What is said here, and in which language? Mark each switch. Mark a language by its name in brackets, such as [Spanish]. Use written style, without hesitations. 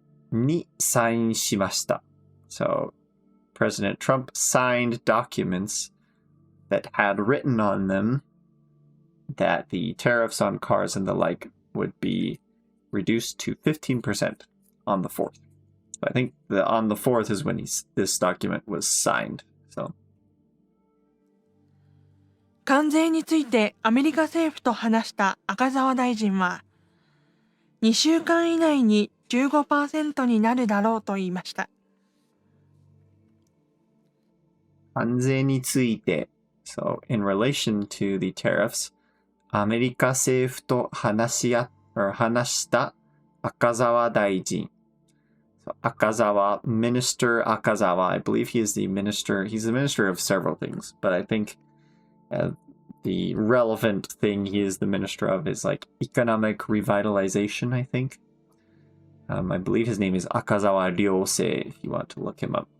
[Japanese] にサインしました [English] so President Trump signed documents that had written on them that the tariffs on cars and the like would be reduced to 15% on the 4th. So I think on the 4th is when this document was signed. So. [Japanese] 関税についてアメリカ政府と話した赤澤大臣は、2週間以内に 15% になるだろうと言いました。関税について [English] So, in relation to the tariffs, [Japanese] アメリカ政府と話した赤澤大臣。 [English] So, 赤澤, Minister Akazawa, I believe he is the minister. He's the minister of several things, but I think the relevant thing he is the minister of is like economic revitalization, I think. I believe his name is Akazawa Ryosei, if you want to look him up.